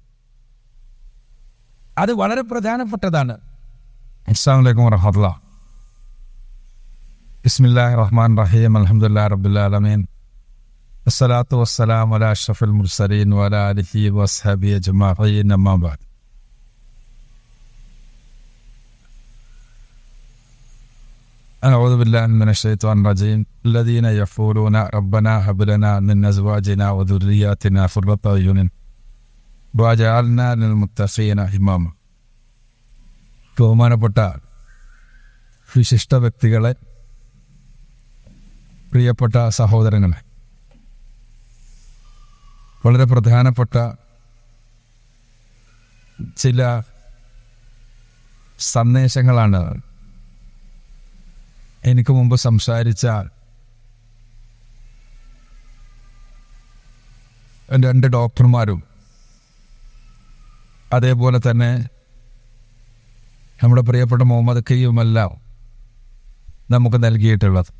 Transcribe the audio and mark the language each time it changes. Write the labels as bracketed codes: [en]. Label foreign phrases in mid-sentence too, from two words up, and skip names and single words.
[ml] അത് വളരെ പ്രധാനപ്പെട്ടതാണ്. [ar] السلام عليكم ورحمة الله. بسم الله الرحمن الرحيم. الحمد لله رب العالمين. والصلاة والسلام على أشرف المرسلين وعلى آله وصحبه أجمعين. أما بعد. أعوذ بالله من الشيطان الرجيم. الذين يقولون ربنا هب لنا من أزواجنا وذرياتنا قرة أعين وجعلنا للمتقين إماما. [ml] ബഹുമാനപ്പെട്ട വിശിഷ്ട വ്യക്തികളെ, പ്രിയപ്പെട്ട സഹോദരങ്ങളെ, വളരെ പ്രധാനപ്പെട്ട ചില സന്ദേശങ്ങളാണ് എനിക്ക് മുമ്പ് സംസാരിച്ച 2 ഡോക്ടർമാരും അതേപോലെ തന്നെ നമ്മുടെ പ്രിയപ്പെട്ട മുഹമ്മദ് കയ്യുമെല്ലാം നമുക്ക് നൽകിയിട്ടുള്ളത്.